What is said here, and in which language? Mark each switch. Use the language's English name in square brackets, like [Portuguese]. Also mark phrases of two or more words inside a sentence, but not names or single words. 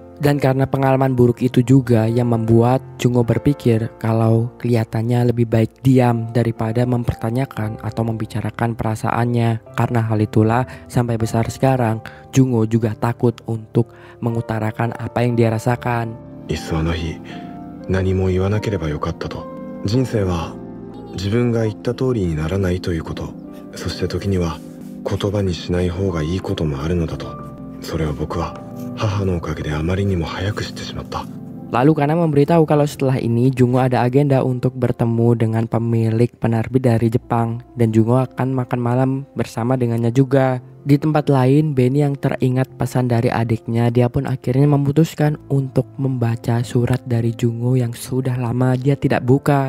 [Indonesian] Dan karena pengalaman buruk itu juga yang membuat Jungo berpikir kalau kelihatannya lebih baik diam daripada mempertanyakan atau membicarakan perasaannya. Karena hal itulah sampai besar sekarang Jungo juga takut untuk mengutarakan apa yang dia rasakan. [Japanese] 何も言わなければよかったと。人生は自分が言った通りにならないということ、そして時には言葉にしない方がいいこともあるのだと。それを僕は母のおかげであまりにも早く知ってしまった。 [Indonesian] Lalu karena memberitahu kalau setelah ini Jungo ada agenda untuk bertemu dengan pemilik penerbit dari Jepang dan Jungo akan makan malam bersama dengannya juga. Di tempat lain, Benny yang teringat pesan dari adiknya, dia pun akhirnya memutuskan untuk membaca surat dari Jungo yang sudah lama dia tidak buka.